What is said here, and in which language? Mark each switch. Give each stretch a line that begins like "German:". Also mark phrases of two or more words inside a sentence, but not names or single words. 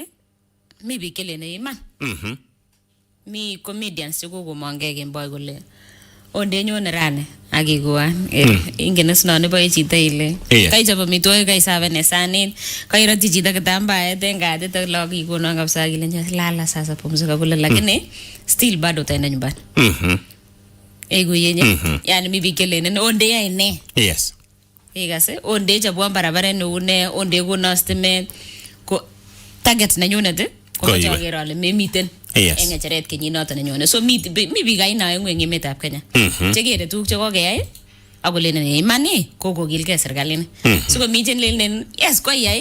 Kalenjin: Mi biik kelene iman. Mi comedians chekokomongei kemboi kole ondenyone rani akikuan ingen isno nebo chito ile kaichop amitwogik kaisaven sanit kairotyi chito kitambaet en katit ak lagok kikonon kabisa kile
Swahili: lala sasa pumzika kule lakini still bado utaenda nyumbani yenye yani
Kalenjin: mi biik kelene onde yai ne
English: yes
Kalenjin: ikase onde chobwan barabaret neu ne onde kono stimet ko target nenyunet ko mache aker ale memiten eng ngecheret kenyinoto nenyone so mi biik aina eng emetab Kenya chekere tuguk chekokeyai akolenen imani kokokilgei serikalit sikomi chenlelen yes koyai